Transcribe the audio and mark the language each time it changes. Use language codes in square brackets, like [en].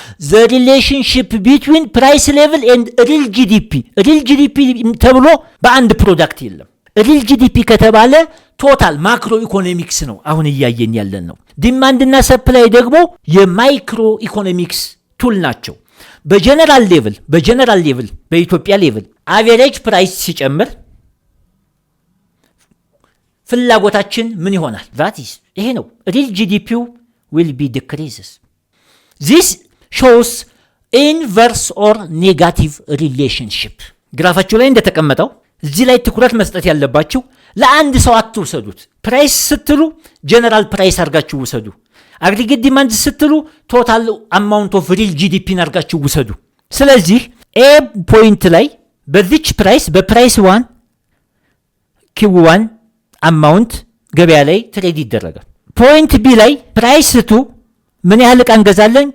[en] ዘ ሪሌሽንሺፕ ቢትዊን ፕራይስ ሌቭል ኤንድ ሪል ጂዲፒ። [am] ሪል ጂዲፒ ተብሎ በአንድ ፕሮዳክት የለም። ሪል ጂዲፒ ከተባለ ቶታል ማክሮ ኢኮኖሚክስ ነው አሁን እያየን ያለን ነው። ዲማንድና ሰፕላይ ደግሞ የማይክሮ ኢኮኖሚክስ ቱል ናቸው። በጀነራል ሌቭል በኢትዮጵያ ሌቭል አቬሬጅ ፕራይስ ሲጨምር ፍላጎታችን ምን ይሆናል? ቫቲስ ይሄ ነው። ሪል ጂዲፒው [en] will be decreases. This shows inverse or negative relationship. [am] ግራፋችሁ ላይ እንደተቀመጠው እዚህ ላይ ትኩረት መስጠት ያለባችሁ ለአንድ ሰው አትውሰዱት። ፕራይስ ስትሉ ጀነራል ፕራይስ አድርጋችሁ ውሰዱ። አግሪጌት ዲማንድ ስትሉ ቶታል አማውንት ኦፍ ሪል ጂዲፒን አድርጋችሁ ውሰዱ። ስለዚህ ኤ ፖይንት ላይ በዚች ፕራይስ በፕራይስ 1 ኪው1 አማውንት ገበያ ላይ ትሬድ ይደረጋል። ፖይንት ቢ ላይ ፕራይስ 2 ምን ያህል ዕቃ እንገዛለን?